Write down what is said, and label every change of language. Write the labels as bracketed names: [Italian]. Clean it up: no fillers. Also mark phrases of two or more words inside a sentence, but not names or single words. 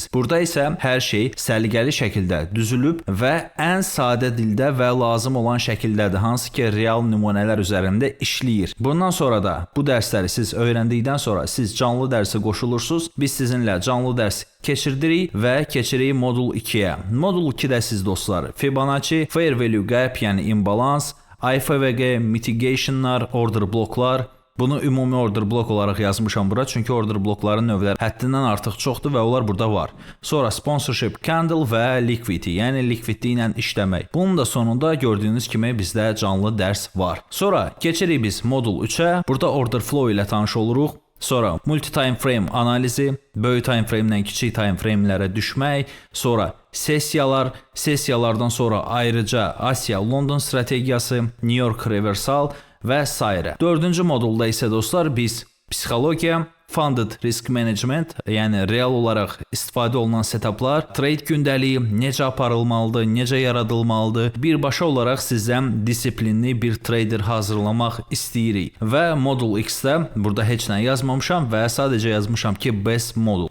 [Azerbaijani] Burada isə hər şey səliqəli şəkildə düzülüb və ən sadə dildə və lazım olan şəkildədir, hansı ki real nümunələr üzərində işləyir. Bundan sonra da bu dərsləri siz öyrəndikdən sonra siz canlı dərsə qoşulursunuz. Biz sizinlə canlı dərs keçirdirik və keçirik modul 2-yə. Modul 2-də siz dostlar Fibonacci, [English] fair value gap, [Azerbaijani] yəni imbalans, IFVG, mitigationlar, order bloklar. Bunu ümumi order blok olaraq yazmışam bura, çünki order blokların növləri həddindən artıq çoxdur və onlar burada var. Sonra [English] sponsorship candle [Azerbaijani] və liquidity, yəni liquidity ilə işləmək. Bunun da sonunda gördüyünüz kimi bizdə canlı dərs var. Sonra keçirik biz modul 3-ə. Burada [English] order flow [Azerbaijani] ilə tanış oluruq. Sonra [English] multi-time frame [Azerbaijani] analizi, böyük time frame ilə kiçik [English] time framelərə [Azerbaijani] düşmək, sonra sessiyalar, sessiyalardan sonra ayrıca Asiya, London strategiyası, New York reversal və s. Dördüncü modulda isə dostlar biz psixologiya, [English] funded risk management, [Azerbaijani] yəni real olaraq istifadə olunan setuplar, trade gündəliyi, necə aparılmalıdır, necə yaradılmalıdır. Birbaşa olaraq sizdən disiplinli bir trader hazırlamaq istəyirik. Və modul X-də burada heç nə yazmamışam və sadəcə yazmışam ki best modul.